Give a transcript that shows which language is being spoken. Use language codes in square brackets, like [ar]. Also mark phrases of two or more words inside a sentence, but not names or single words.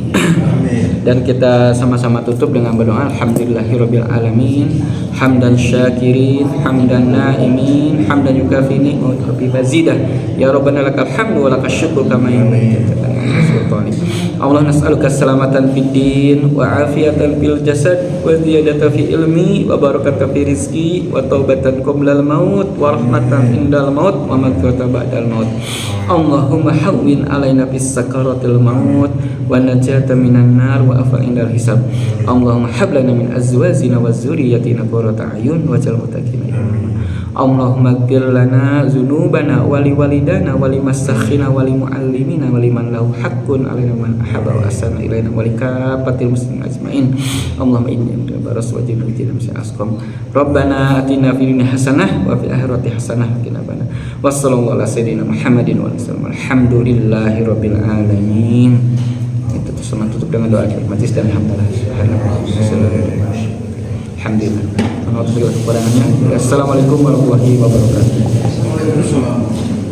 [id] Dan kita sama-sama tutup dengan berdoa [ar] الحمد لله رب العالمين حمدا شاكرين حمدا ناعمين حمدا يكافي نعمته ومزيده. يا ربنا لك الحمد ولك الشكر كما ينبغي لله نسألك سلامة في الدين وعافية في الجسد وزيادة في العلم وبركة في الرزق وتوبة قبل الموت ورحمة عند الموت ومغفرة بعد الموت. اللهم هون علينا بسكرات الموت ونجاة من النار وعفا عند الحساب. اللهم هب لنا من أزواجنا وذرياتنا قرة أعين واجعل المتقين إماما. اللهم اغفر لنا ذنوبنا ولوالدينا ولمشايخنا ولمعلمينا ولمن له حق علينا من أحب وأحسن إلينا ولكافة المسلمين أجمعين. اللهم إني برص وجهنا وجهنا أسقم. ربنا آتنا في الدنيا حسنة وفي الآخرة حسنة وقنا عذاب النار. وصلى الله على سيدنا محمد وسلم. الحمد لله رب العالمين. [id] Itu sama tutup dengan doa majlis dan alhamdulillah. [ar] Alhamdulillah. السلام عليكم ورحمة الله وبركاته.